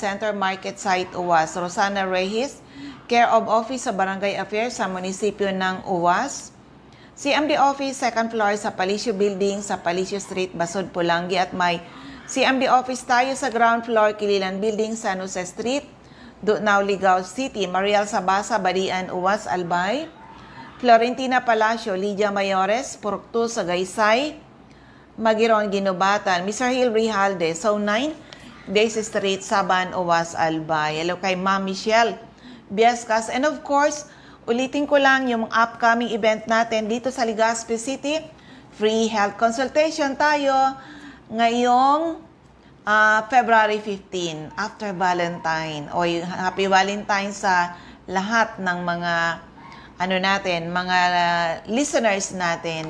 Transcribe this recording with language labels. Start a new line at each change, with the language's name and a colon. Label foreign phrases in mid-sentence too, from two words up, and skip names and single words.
Filipino: Center, Market Site, UWAS, Rosana Reyes,
English: Care of
Filipino: Office sa Barangay Affairs sa munisipyo ng UWAS, CMD Office,
English: second floor
Filipino: sa Palicio Building sa Palicio Street, Basod, Pulangi at may CMD Office tayo sa
English: ground floor,
Filipino: Kililan Building, San Jose Street, Dutnao, Ligao City, Mariel Sabasa, Badian, UWAS, Albay, Florentina Palacio, Lydia Mayores, Purok 2 sa Gaysay, Magiron, Ginubatan, Mr. Hill Rijalde, Zone 9, Daisy Street, Saban, UWAS, Albay. Hello kay Ma'am Michelle Biascas.
English: And of course,
Filipino: ulitin ko lang yung upcoming event natin dito sa Legazpi City.
English: Free health consultation
Filipino: tayo ngayong February 15, after Valentine. O Happy Valentine sa lahat ng mga mga listeners natin.